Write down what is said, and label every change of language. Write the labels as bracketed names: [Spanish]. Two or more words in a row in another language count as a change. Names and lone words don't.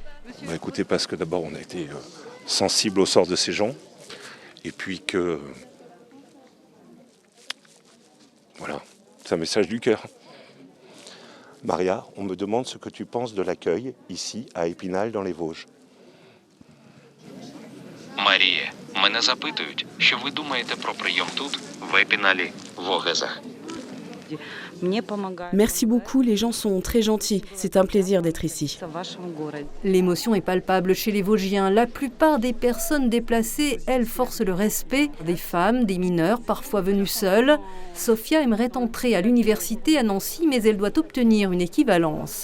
[French] Écoutez, parce que d'abord on a été sensible au sort de ces gens et puis que voilà, c'est un message du cœur. Maria, on me demande ce que tu penses de l'accueil ici à Épinal dans les Vosges. [Ukrainian] Марія, мене запитують, що ви думаєте про прийом тут, в Епіналі, в Огезах. [French] Merci beaucoup, les gens sont très gentils. C'est un plaisir d'être ici. L'émotion est palpable chez les Vosgiens. La plupart des personnes déplacées, elles, forcent le respect. Des femmes, des mineurs, parfois venus seuls. Sophia aimerait entrer à l'université à Nancy, mais elle doit obtenir une équivalence.